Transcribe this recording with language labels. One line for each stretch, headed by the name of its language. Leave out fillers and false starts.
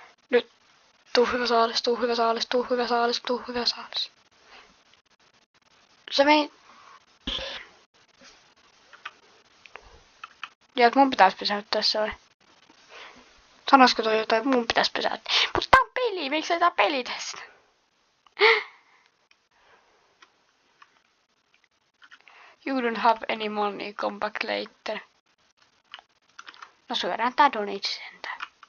Finnish: Nyt. Tuu hyvä saalis, tuu hyvä saalis, tuu hyvä saalis, tuu hyvä saalis. Se meni... Ja että mun pitäisi pysäyttää se vai? Sanoisiko toi jotain, että mun pitäisi pysäyttää? Mutta tää on peli, miksi tää peli tästä?
English: You don't have any money, come back later.
Finnish: No syödään tää donitsi sentään.